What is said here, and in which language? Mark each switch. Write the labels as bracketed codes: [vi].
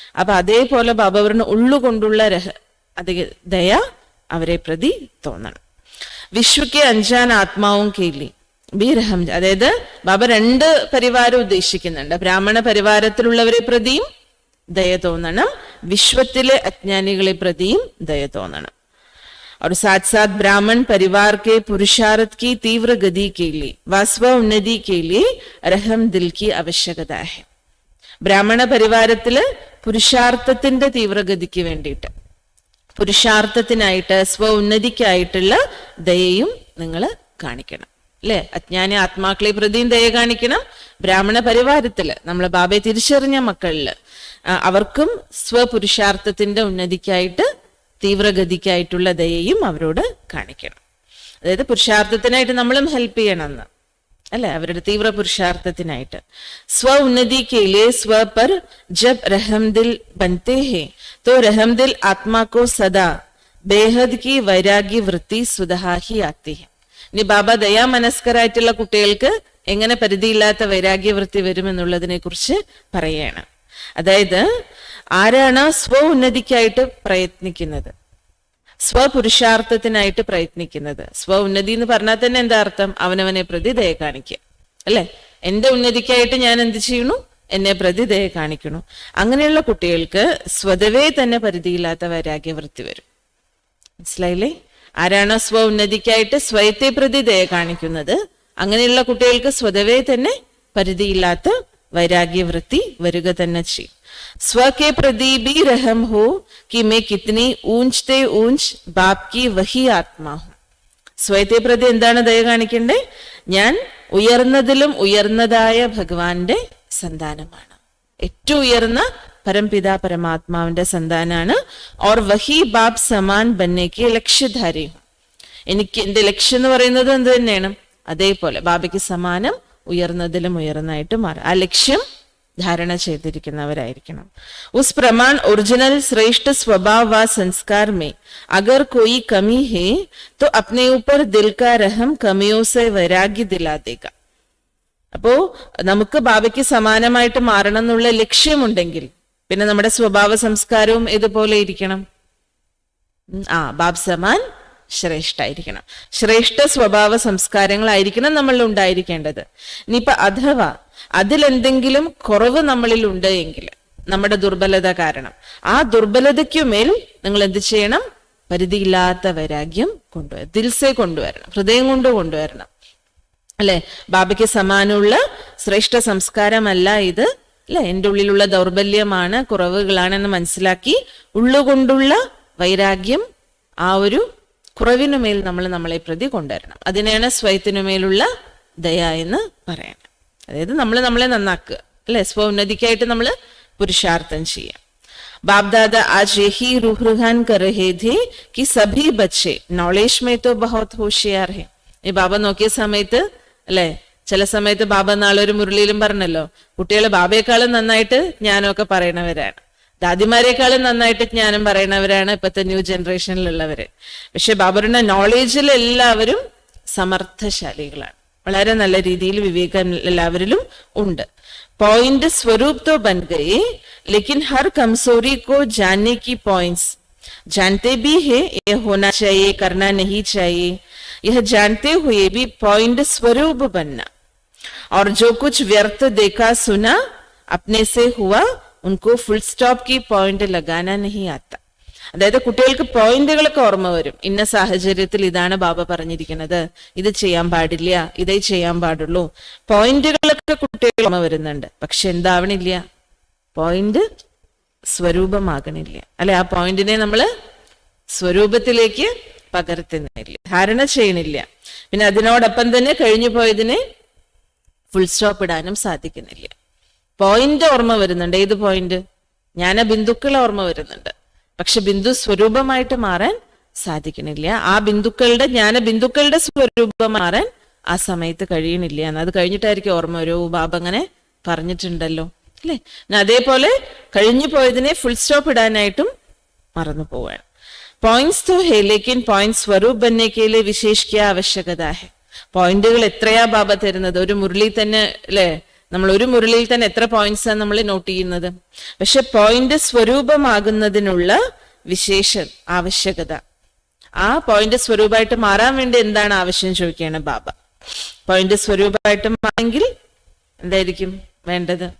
[ml] അപ്പൊ അതേപോലെ ബാബ പറഞ്ഞ ഉള്ളുകൊണ്ടുള്ള ദയ അവരെ പ്രതി തോന്നണം. [hi] വിശ്വക്ക് അഞ്ചാൻ ആത്മാവും കേലി ബീരഹം. [ml] അതായത് ബാബ 2 പരിവാരം ഉദ്ദേശിക്കുന്നുണ്ട്. ബ്രാഹ്മണ പരിവാരത്തിലുള്ളവരെ പ്രതിയും ദയ തോന്നണം, വിശ്വത്തിലെ അജ്ഞാനികളെ പ്രതിയും ദയ തോന്നണം. [hi] और साथ साथ ब्राह्मण परिवार के पुरुषार्थ की तीव्र गति के लिए व स्व उन्नति के लिए रहम दिल की आवश्यकता है. [ml] ബ്രാഹ്മണ പരിവാരത്തില് പുരുഷാർത്ഥത്തിന്റെ തീവ്രഗതിക്ക് വേണ്ടിയിട്ട്, പുരുഷാർത്ഥത്തിനായിട്ട്, സ്വ ഉന്നതിക്കായിട്ടുള്ള ദയയും നിങ്ങൾ കാണിക്കണം, അല്ലെ? അജ്ഞാനി ആത്മാക്കളെ പ്രതിയും ദയ കാണിക്കണം. ബ്രാഹ്മണ പരിവാരത്തില് നമ്മൾ ബാബയെ തിരിച്ചറിഞ്ഞ മക്കളില് അവർക്കും സ്വപുരുഷാർത്ഥത്തിന്റെ ഉന്നതിക്കായിട്ട്, തീവ്രഗതിക്കായിട്ടുള്ള ദയയും അവരോട് കാണിക്കണം. അതായത് പുരുഷാർത്ഥത്തിനായിട്ട് നമ്മളും ഹെൽപ്പ് ചെയ്യണമെന്ന്, അല്ലെ? അവരുടെ തീവ്ര പുരുഷാർത്ഥത്തിനായിട്ട്. സ്വ ഉന്നതി [hi] के लिए स्व पर जब रहम दिल बनते हैं तो रहम दिल आत्मा को सदा बेहद की वैराग्य वृत्ति स्वतः ही आती है. [ml] ഇനി ബാബ ദയാ മനസ്കരായിട്ടുള്ള കുട്ടികൾക്ക് എങ്ങനെ പരിധിയില്ലാത്ത വൈരാഗ്യവൃത്തി വരുമെന്നുള്ളതിനെ കുറിച്ച് പറയാണ്. അതായത് ആരാണ് സ്വ ഉന്നതിക്കായിട്ട് പ്രയത്നിക്കുന്നത്, സ്വപുരുഷാർത്ഥത്തിനായിട്ട് പ്രയത്നിക്കുന്നത്? സ്വ ഉന്നതി എന്ന് പറഞ്ഞാൽ തന്നെ എന്താ അർത്ഥം? അവനവനെ പ്രതി ദയ കാണിക്കുക, അല്ലെ? എന്റെ ഉന്നതിക്കായിട്ട് ഞാൻ എന്ത് ചെയ്യണു? എന്നെ പ്രതി ദയ കാണിക്കണു. അങ്ങനെയുള്ള കുട്ടികൾക്ക് സ്വതവേ തന്നെ പരിധിയില്ലാത്ത വൈരാഗ്യവൃത്തി വരും. മനസ്സിലായില്ലേ? ആരാണോ സ്വ ഉന്നതിക്കായിട്ട് സ്വയത്തെ പ്രതി ദയ കാണിക്കുന്നത്, അങ്ങനെയുള്ള കുട്ടികൾക്ക് സ്വതവേ തന്നെ പരിധിയില്ലാത്ത വൈരാഗ്യവൃത്തി വരിക തന്നെ ചെയ്യും. [hi] स्व के प्रति भी रहम हो कि मैं कितनी ऊंचते ऊंच बाप की वही आत्मा हूं. [ml] സ്വയത്തെ പ്രതി എന്താണ് ദയ കാണിക്കണ്ടേ? ഞാൻ ഉയർന്നതിലും ഉയർന്നതായ ഭഗവാന്റെ സന്താനമാണ്, ഏറ്റവും ഉയർന്ന പരംപിതാ പരമാത്മാവിന്റെ സന്താനാണ്. [hi] और वही बाप समान बनने के लक्ष्यधारी हूं. [ml] എനിക്ക് എന്റെ ലക്ഷ്യം എന്ന് പറയുന്നത് എന്ത് തന്നെയാണ്? അതേപോലെ ബാബയ്ക്ക് സമാനം ഉയർന്നതിലും ഉയർന്നായിട്ട് മാറും. ആ ലക്ഷ്യം धारणा ചെയ്തിരിക്കുന്നവരായിരിക്കണം. [hi] उस प्रमाण ओरिजिनल श्रेष्ठ स्वभाव व संस्कार में अगर कोई कमी है तो अपने ऊपर दिल का रहम कमियों से वैराग्य दिला देगा. [ml] അപ്പോ നമുക്ക് ബാബയ്ക്ക് സമാനമായിട്ട് മാറണം എന്നുള്ള ലക്ഷ്യമുണ്ടെങ്കിൽ പിന്നെ നമ്മുടെ സ്വഭാവ സംസ്കാരവും ഇതുപോലെ ഇരിക്കണം. ബാബ് സമാൻ ശ്രേഷ്ഠായിരിക്കണം. ശ്രേഷ്ഠ സ്വഭാവ സംസ്കാരങ്ങളായിരിക്കണം നമ്മളിൽ ഉണ്ടായിരിക്കേണ്ടത്. ഇനിയിപ്പൊ അഥവാ അതിലെന്തെങ്കിലും കുറവ് നമ്മളിൽ ഉണ്ട് എങ്കിൽ, നമ്മുടെ ദുർബലത കാരണം, ആ ദുർബലതയ്ക്കുമേൽ നിങ്ങൾ എന്ത് ചെയ്യണം? പരിധിയില്ലാത്ത വൈരാഗ്യം കൊണ്ടുവരണം, ദിൽസെ കൊണ്ടുവരണം, ഹൃദയം കൊണ്ട് കൊണ്ടുവരണം. അല്ലെ, ബാബയ്ക്ക് സമാനമുള്ള ശ്രേഷ്ഠ സംസ്കാരമല്ല ഇത്, അല്ലെ, എൻ്റെ ഉള്ളിലുള്ള ദൗർബല്യമാണ്, കുറവുകളാണെന്ന് മനസ്സിലാക്കി ഉള്ളുകൊണ്ടുള്ള വൈരാഗ്യം, ആ ഒരു കുറവിനുമേൽ നമ്മളെ പ്രതി കൊണ്ടുവരണം. അതിനെയാണ് സ്വയത്തിനുമേലുള്ള ദയ എന്ന് പറയണം. അതായത് നമ്മളെ നന്നാക്കുക, അല്ലെ, സ്വോന്നതിക്കായിട്ട് നമ്മൾ പുരുഷാർത്ഥം ചെയ്യാം. [hi] ബാപ്ദാദ आज यही रूहरुहान कर रहे थे कि सभी बच्चे नॉलेज में तो बहुत होशियार है. [ml] ഈ ബാബ നോക്കിയ സമയത്ത്, അല്ലെ, ചില സമയത്ത് ബാബ നാളൊരു മുരളിയിലും പറഞ്ഞല്ലോ, കുട്ടികൾ ബാബയെക്കാളും നന്നായിട്ട് ജ്ഞാനമൊക്കെ പറയണവരാണ്, ദാദിമാരെക്കാളും നന്നായിട്ട് ജ്ഞാനം പറയണവരാണ് ഇപ്പോഴത്തെ ന്യൂ ജനറേഷനിലുള്ളവര്. പക്ഷെ ബാബറുടെ നോളേജിൽ എല്ലാവരും സമർത്ഥശാലികളാണ്, വളരെ നല്ല രീതിയിൽ വിവേകം എല്ലാവരിലും ഉണ്ട്. [hi] पॉइंट स्वरूप तो बन गए, लेकिन हर कमजोरी को जानने की पॉइंट्स जानते भी है, यह होना चाहिए, करना नहीं चाहिए, यह जानते हुए भी पॉइंट स्वरूप बनना, और जो कुछ व्यर्थ देखा सुना अपने से हुआ उनको फुल स्टॉप की पॉइंट लगाना नहीं आता. [ml] അതായത് കുട്ടികൾക്ക് പോയിന്റുകളൊക്കെ ഓർമ്മ വരും. ഇന്ന സാഹചര്യത്തിൽ ഇതാണ് ബാബ പറഞ്ഞിരിക്കുന്നത്, ഇത് ചെയ്യാൻ പാടില്ല, ഇതേ ചെയ്യാൻ പാടുള്ളൂ. പോയിന്റുകളൊക്കെ കുട്ടികൾ ഓർമ്മ വരുന്നുണ്ട്. പക്ഷെ എന്താവണില്ല? പോയിന്റ് സ്വരൂപമാകണില്ല, അല്ലെ, ആ പോയിന്റിനെ നമ്മള് സ്വരൂപത്തിലേക്ക് പകർത്തുന്നില്ല, ധാരണ ചെയ്യണില്ല. പിന്നെ അതിനോടൊപ്പം തന്നെ കഴിഞ്ഞു പോയതിനെ ഫുൾ സ്റ്റോപ്പ് ഇടാനും സാധിക്കുന്നില്ല. പോയിന്റ് ഓർമ്മ വരുന്നുണ്ട്. ഏത് പോയിന്റ്? ജ്ഞാന ബിന്ദുക്കൾ ഓർമ്മ വരുന്നുണ്ട്. പക്ഷെ ബിന്ദു സ്വരൂപമായിട്ട് മാറാൻ സാധിക്കണില്ല. ആ ബിന്ദുക്കളുടെ ജ്ഞാന ബിന്ദുക്കളുടെ സ്വരൂപം മാറാൻ ആ സമയത്ത് കഴിയണില്ല. അത് കഴിഞ്ഞിട്ടായിരിക്കും ഓർമ്മ ഒരു ബാബ അങ്ങനെ പറഞ്ഞിട്ടുണ്ടല്ലോ, അല്ലെ. അതേപോലെ കഴിഞ്ഞു പോയതിനെ ഫുൾ സ്റ്റോപ്പ് ഇടാനായിട്ടും മറന്നു പോവാണ്. [hi] പോയിന്റ്സ് तो है, लेकिन पॉइंट स्वरूप बनने के लिए विशेष क्या आवश्यकता है? [ml] പോയിന്റുകൾ എത്രയാ ബാബ തരുന്നത്? ഒരു മുരളി തന്നെ, അല്ലെ, നമ്മൾ ഒരു മുരളിയിൽ തന്നെ എത്ര പോയിന്റ്സ് ആണ് നമ്മൾ നോട്ട് ചെയ്യുന്നത്. പക്ഷെ പോയിന്റ് സ്വരൂപമാകുന്നതിനുള്ള വിശേഷ ആവശ്യകത, ആ പോയിന്റ് സ്വരൂപമായിട്ട് മാറാൻ വേണ്ടി എന്താണ് ആവശ്യം ചോദിക്കുകയാണ് ബാബ. പോയിന്റ് സ്വരൂപമായിട്ട് മാറെങ്കിൽ എന്തായിരിക്കും വേണ്ടത്?